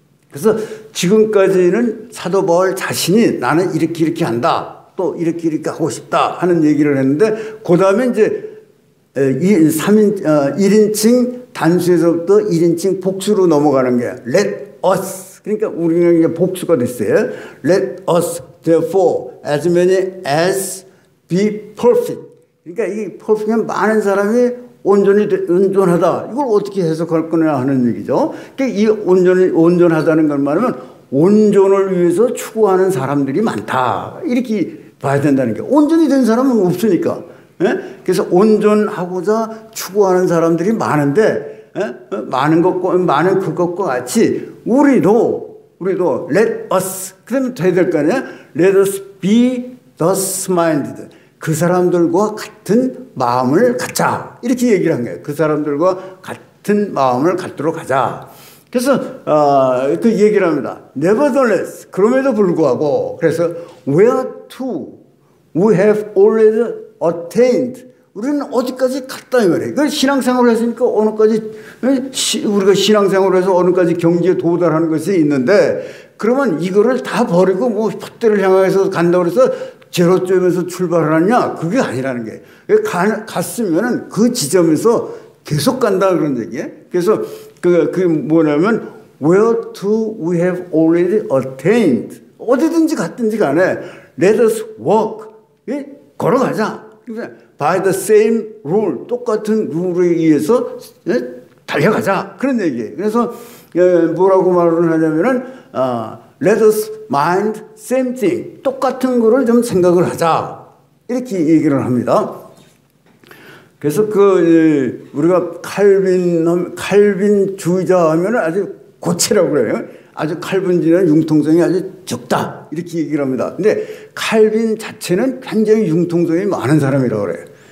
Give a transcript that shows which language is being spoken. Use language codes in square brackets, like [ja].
[ko] 그래서 지금까지는 사도 바울 자신이 나는 이렇게 한다. 또 이렇게 하고 싶다 하는 얘기를 했는데 그 다음에 이제 1인칭 단수에서부터 1인칭 복수로 넘어가는 게 [en] let us. [ko] 그러니까 우리는 이게 복수가 됐어요. [en] let us therefore as many as be perfect. [ko] 그러니까 이 perfect은 많은 사람이 온전하다. 이걸 어떻게 해석할 거냐 하는 얘기죠. 그러니까 이 온전하다는 걸 말하면 온전을 위해서 추구하는 사람들이 많다. 이렇게 봐야 된다는 게 온전히 된 사람은 없으니까. 예? 그래서 온전하고자 추구하는 사람들이 많은데 많은 그것과 같이 우리도 [en] let us [ko] 그러면 돼야 될 거 아니야? [en] Let us be thus minded. [ko] 그 사람들과 같은 마음을 갖자. 이렇게 얘기를 한 거예요. 그 사람들과 같은 마음을 갖도록 하자. 그래서 그 얘기를 합니다. [en] Nevertheless [ko] 그럼에도 불구하고 그래서 [en] whereto we have already attained. [ko] 우리는 어디까지 갔다 이 말이에요. 그 신앙생활을 했으니까 어느까지 우리가 신앙생활을 해서 어느까지 경지에 도달하는 것이 있는데 그러면 이거를 다 버리고 뭐 푯대를 향해서 간다고 해서 제로점에서 출발하느냐? 그게 아니라는 게. 갔으면은 그 지점에서 계속 간다 그런 얘기예요. 그래서 그 뭐냐면 [en] where to we have already attained. [ko] 어디든지 갔든지 간에 [en] let us walk. [ko] 걸어가자. [en] by the same rule. [ko] 똑같은 룰에 의해서 달려가자. 그런 얘기예요. 그래서 뭐라고 말을 하냐면은 [en] let us mind same thing. [ko] 똑같은 거를 좀 생각을 하자. 이렇게 얘기를 합니다. 그래서 우리가 칼빈 주의자 하면 아주 고체라고 그래요. 아주 칼빈주의는 융통성이 아주 적다. 이렇게 얘기를 합니다. 근데 칼빈 자체는 굉장히 융통성이 많은 사람이라고 그래요.